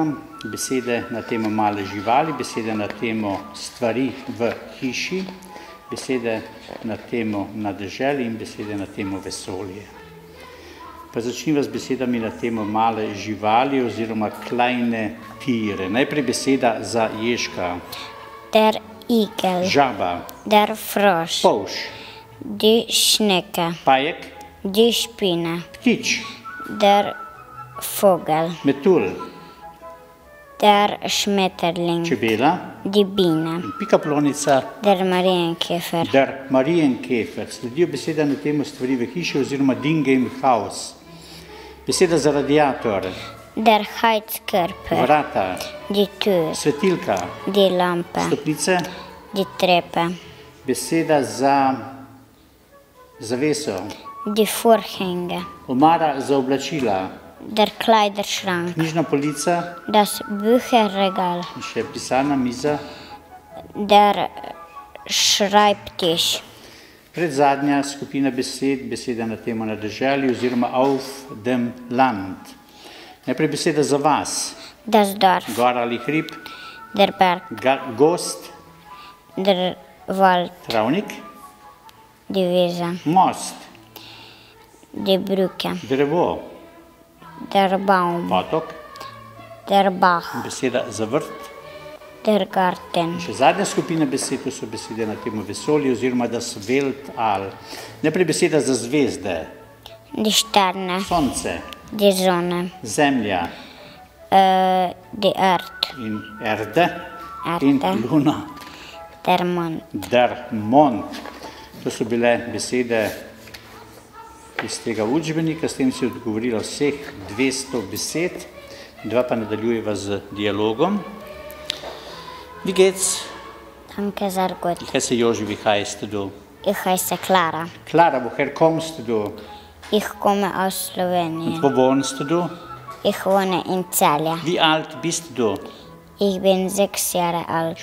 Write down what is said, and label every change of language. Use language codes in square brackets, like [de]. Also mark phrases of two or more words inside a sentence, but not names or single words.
[sl] Besede na temo male živali, besede na temo stvari v hiši, besede na temo na deželi in besede na temo vesolje. Pa začniva z besedami na temo male živali oziroma [de] kleine Tiere. [sl] Najprej beseda za Ježka. [de] Der Igel. [sl] Žaba. [de] Der Frosch. [sl] Polž. [de] Die Schnecke. [sl] Pajek. [de] Die Spinne. [sl] Ptič. [de] Der Vogel. [sl] Metul. [de] Der Schmetterling. [sl] Čebela. [de] Die Biene. [sl] Pikaplonica. [de] Der Marienkäfer. Der Marienkäfer. [sl] Sledijo beseda na temo stvari v hiši oziroma [de] Dinge im Haus. [sl] Beseda za radiator. [de] Der Heizkörper. [sl] Vrata. [de] Die Tür. [sl] Svetilka. [de] Die Lampe. [sl] Stopnice. [de] Die Treppe. [sl] Beseda za zaveso. [de] Die Vorhänge. [sl] Omara za oblačila. [de] Der Kleiderschrank. [sl] Knjižna polica. [de] Das Bücherregal. [sl] In še pisalna miza. [de] Der Schreibtisch. [sl] Predzadnja skupina besed, beseda na temo na deželi oziroma [de] auf dem Land. [sl] Najprej beseda za vas. [de] Das Dorf. [sl] Gora ali hrib. [de] Der Berg. [sl] Gost. [de] Der Wald. [sl] Travnik. [de] Die Wiese. [sl] Most. [de] Die Brücke. [sl] Drevo. [de] Der Baum. [sl] Potok. [de] Der Bach. [sl] Beseda za vrt. [de] Der Garten. [sl] Še zadnja skupina besed, to so besede na temo vesolje oziroma [de] das Weltall. [sl] Najprej beseda za zvezde. [de] Die Sterne. [sl] Sonce. [de] Die Sonne. [sl] Zemlja. [de] Die Erde. [sl] In Erde. In Luna. [de] Der Mond. Der Mond. [sl] To so bile besede iz tega učbenika, s tem si odgovorila vseh 200 besed. Dva pa nadaljujeva z dialogom. [de] Wie geht's? Danke, sehr gut. Ich heiße Joži, wie heißt du? Ich heiße Clara. Clara, woher kommst du? Ich komme aus Und Slowenien. wo wohnst du? Ich wohne in Celje. Wie alt bist du? Ich bin 6 Jahre alt.